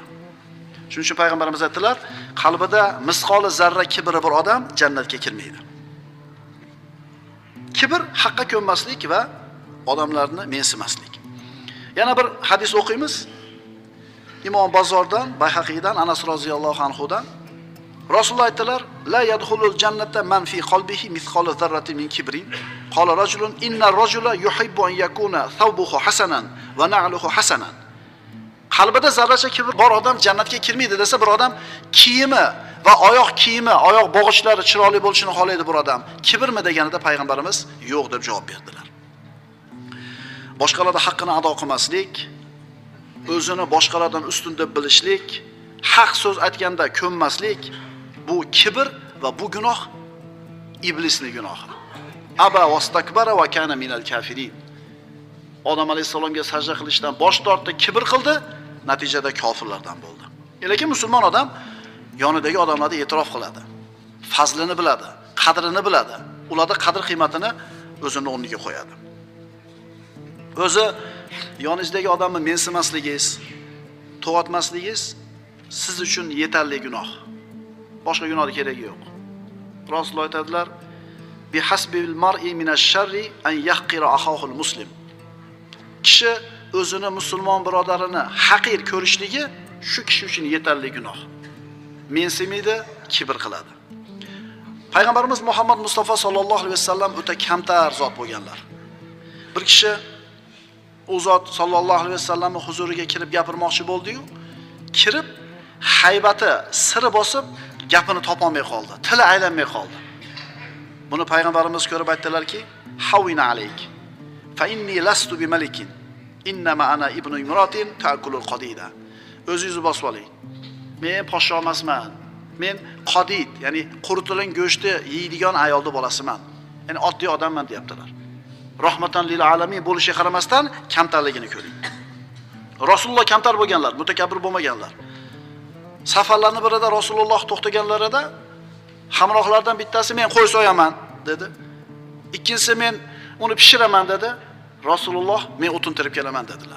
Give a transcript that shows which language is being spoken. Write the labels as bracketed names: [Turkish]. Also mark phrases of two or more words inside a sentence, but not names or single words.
[Uzbek] Shuning uchun payg'ambarimiz aytdilar, qalbida misqoli zarra kibri bor odam jannatga kirmaydi. Kibr haqqa ko'nmaslik va odamlarni mensimaslik. Yana bir hadis o'qiymiz. İmam Bazordan, Bayhaqiydan, Anas [Arabic] رضي الله عنه [Uzbek] Rasululloh aytdilar: [Arabic] "لا يدخل الجنة من في قلبه مثقال ذرة من كبر." قال رجل إن الرجل يحب أن يكون ثوبه حسنا ونعله حسنا. [Uzbek] Qalbida zarracha kibr bor odam jannatga kirmaydi desa, bir odam kiyimi va oyoq kiyimi, oyoq bog'ichlari chiroyli bo'lishini xohlaydi bir odam. Kibrmi deganida payg'ambarimiz yo'q deb javob berdilar. Boshqalarning haqqini ado qilmaslik, o'zini boshqalardan ustun deb bilishlik, haq so'z aytganda ko'nmaslik, bu kibr va bu gunoh iblisning gunohi. [Arabic] أبى واستكبر وكان من الكافرين. [Uzbek] Odam alayhisalomga sajda qilishdan bosh tortdi, kibr qildi, natijada kofirlardan bo'ldi. Lekin musulmon odam yonidagi odamlarga e'tirof qiladi. Fazlini biladi, qadrini biladi. Ularda qadr qiymatini o'zining o'rniga qo'yadi. O'zi yoningizdagi odamni mensimasligingiz, to'g'atmasligingiz siz uchun yetarli gunoh. Boshqa gunohning keragi yo'q. Rasululloh aytadilar: [Arabic] "بحسب المرء من الشر أن يحقر أخاه المسلم." [Uzbek] Kishi o'zini musulmon birodarini haqir ko'rishligi shu kishi uchun yetarli gunoh. Mensimaydi, kibr qiladi. Payg'ambarimiz Muhammad Mustafa [Arabic] صلى الله عليه وسلم [Uzbek] o'ta kamtar zot bo'lganlar. Bir kishi u zot [Arabic] صلى الله عليه وسلم [Uzbek] huzuriga kirib gapirmoqchi bo'ldi-yu, kirib haybati siri bosib gapini topolmay qoldi, tili aylanmay qoldi. Buni payg'ambarimiz ko'rib aytdilarki: [Arabic] "هون عليك فإني لست بملك إنما أنا ابن امرأة تأكل القديد." [Uzbek] O'zingizni bosib oling. Men podsho emasman. Men qadid, ya'ni quritilgan go'shtni yeydigan ayolning bolasiman. Ya'ni oddiy odamman deyaptilar. [Arabic] رحمة للعالمين [Uzbek] bo'lishiga qaramasdan kamtarligini ko'ring. Rasululloh kamtar bo'lganlar, mutakabbir bo'lmaganlar. Safarlarning birida Rasululloh to'xtaganlarida hamrohlardan bittasi men qo'y so'yaman dedi. Ikkinchisi men uni pishiraman dedi. Rasululloh men o'tin terib kelaman dedilar.